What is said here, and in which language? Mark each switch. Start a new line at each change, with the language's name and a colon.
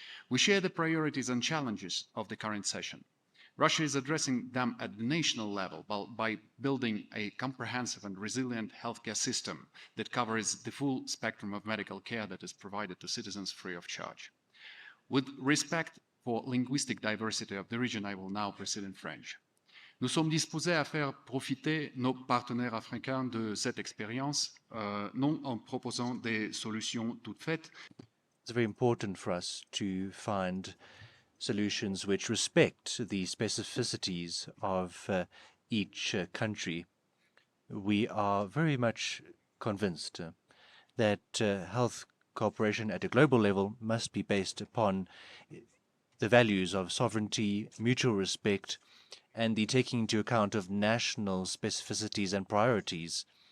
English: We share the priorities and challenges of the current session. Russia is addressing them at the national level by building a comprehensive and resilient healthcare system that covers the full spectrum of medical care that is provided to citizens free of charge. With respect for linguistic diversity of the region, I will now proceed in French.
French: Nous sommes disposés à faire profiter nos partenaires africains de cette expérience, non en proposant des solutions toutes faites.
English: It's very important for us to find solutions which respect the specificities of each country. We are very much convinced that health cooperation at a global level must be based upon the values of sovereignty, mutual respect, and the taking into account of national specificities and priorities.